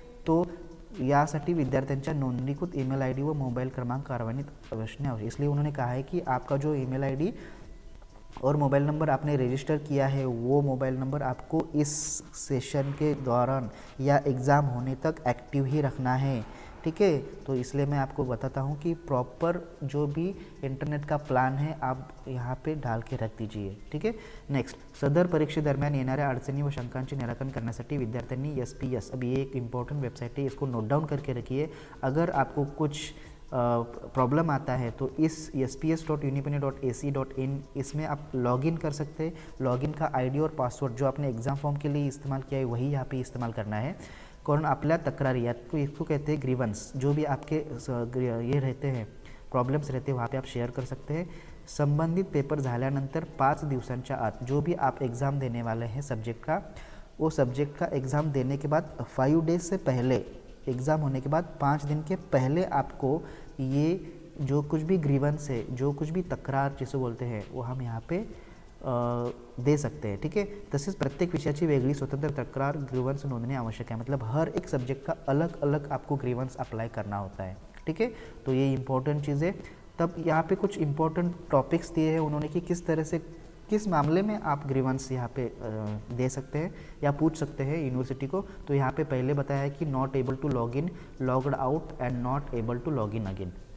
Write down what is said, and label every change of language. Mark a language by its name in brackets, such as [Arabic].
[Marathi] तो यासाठी विद्यार्थ्यांच्या नोंदणीकृत ईमेल ID व मोबाइल क्रमांक कार्यान्वित असणे आवश्यक। [Hindi] इसलिए उन्होंने कहा है कि आपका जो ईमेल ID और मोबाइल नंबर आपने रजिस्टर किया है वो मोबाइल नंबर आपको इस सेशन के दौरान या एग्ज़ाम होने तक एक्टिव ही रखना है, ठीक है। तो इसलिए मैं आपको बताता हूँ कि प्रॉपर जो भी इंटरनेट का प्लान है आप यहाँ पे डाल के रख दीजिए, ठीक है। [Marathi] नेक्स्ट, सदर परीक्षेदरम्यान येणाऱ्या अडचणी व शंकांचे निराकरण करण्यासाठी विद्यार्थ्यांनी SPS, [Hindi] अब ये एक इम्पॉर्टेंट वेबसाइट है, इसको नोट डाउन करके रखिए। अगर आपको कुछ प्रॉब्लम आता है तो इस sps.unipune.ac.in इसमें आप लॉगिन कर सकते हैं। लॉगिन का ID और पासवर्ड जो आपने एग्ज़ाम फॉर्म के लिए इस्तेमाल किया है वही यहाँ पे इस्तेमाल करना है। कौन [Marathi] आपल्या तक्रारी, [Hindi] आपको इसको कहते हैं ग्रीवेंस, जो भी आपके ये रहते हैं प्रॉब्लम्स रहते हैं वहाँ पे आप शेयर कर सकते हैं। [Marathi] संबंधित पेपर झाल्यानंतर 5 दिवसांच्या आत [Hindi] जो भी आप एग्ज़ाम देने वाले हैं सब्जेक्ट का, वो सब्जेक्ट का एग्ज़ाम देने के बाद 5 डेज से पहले, एग्ज़ाम होने के बाद 5 दिन के पहले आपको ये जो कुछ भी ग्रीवेंस है, जो कुछ भी तक्रार जिसे बोलते हैं, वो हम यहाँ पे दे सकते हैं, ठीक आहे. [Marathi] तसेच प्रत्येक विषयाची वेगळी स्वतंत्र तक्रार ग्रीवेंस नोंदणी आवश्यक है. [Hindi] मतलब हर एक सब्जेक्ट का अलग अलग आपको ग्रीवेंस अप्लाई करना होता है, ठीक है. तो ये इंपॉर्टेंट चीज़ है. तब यहाँ पे कुछ इंपॉर्टेंट टॉपिक्स दिए हैं उन्होंने कि किस तरह से, किस मामले में आप ग्रीवेंस यहाँ पे दे सकते हैं या पूछ सकते हैं यूनिवर्सिटी को. तो यहाँ पे पहले बताया है कि [English] Not able to log in, logged out and not able to log in again.